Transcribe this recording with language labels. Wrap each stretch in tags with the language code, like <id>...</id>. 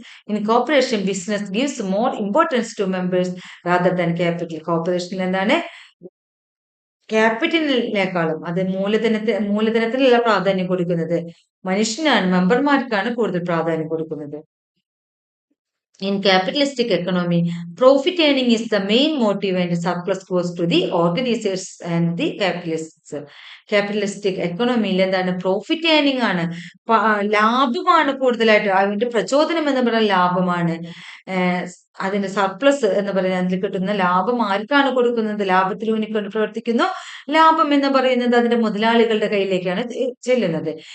<en>In corporation business gives more importance to members rather than capital.</en> <ml>കോർപ്പറേഷനിൽ എന്താണ്, ക്യാപിറ്റലിനേക്കാളും അത് മൂലധനത്തിനുള്ള പ്രാധാന്യം കൊടുക്കുന്നത്. മനുഷ്യനാണ്, മെമ്പർമാർക്കാണ് കൂടുതൽ പ്രാധാന്യം കൊടുക്കുന്നത്.</ml> <en>In capitalistic economy, profit earning is the main motive and surplus goes to the organizers and the capitalists.</en> <ml>Capitalistic എക്കണോമിയിൽ എന്താണ്, പ്രോഫിറ്റ് ഏർണിംഗ് ആണ്, ലാഭമാണ് കൂടുതലായിട്ട്. അതിന്റെ പ്രചോദനം എന്ന് പറയുന്നത് ലാഭമാണ്. അതിന്റെ സർപ്ലസ് എന്ന് പറയുന്നത്, അതിൽ കിട്ടുന്ന ലാഭം ആർക്കാണ് കൊടുക്കുന്നത്, ലാഭത്തിൽ ഊന്നിക്കൊണ്ട് പ്രവർത്തിക്കുന്നു. ലാഭം എന്ന് പറയുന്നത് അതിന്റെ മുതലാളികളുടെ കയ്യിലേക്കാണ് ചെല്ലുന്നത്.</ml>